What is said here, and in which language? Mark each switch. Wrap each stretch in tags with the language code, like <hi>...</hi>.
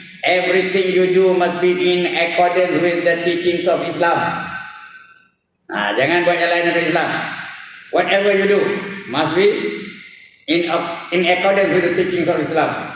<en>Everything you do must be in accordance with the teachings of Islam.</en> <ms>Jangan buat yang lain dari Islam.</ms> <en>Whatever you do must be in accordance with the teachings of Islam.</en>